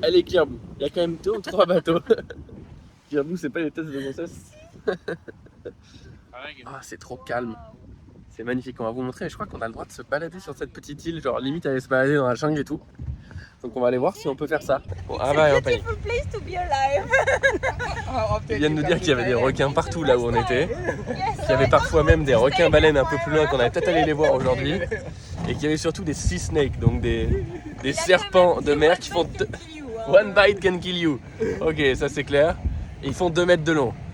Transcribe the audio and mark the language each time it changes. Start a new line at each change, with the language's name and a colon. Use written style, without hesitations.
French: Elle est Clear Blue. Il y a quand même 2 ou 3 bateaux. Clear Blue, c'est pas les tests de grossesse. Ah, c'est trop calme. C'est magnifique, on va vous montrer. Je crois qu'on a le droit de se balader sur cette petite île, genre limite aller se balader dans la jungle et tout. Donc on va aller voir si on peut faire ça. Bon,
English: It's a beautiful place to be alive.
French: Ils viennent nous dire qu'il y avait des requins partout là où on était. Qu'il y avait parfois même des requins-baleines un peu plus loin qu'on allait peut-être aller les voir aujourd'hui. Et qu'il y avait surtout des sea snakes, donc des serpents de mer qui font...
English: One bite can kill you.
French: Ok, ça c'est clair. Et ils font 2 mètres de long.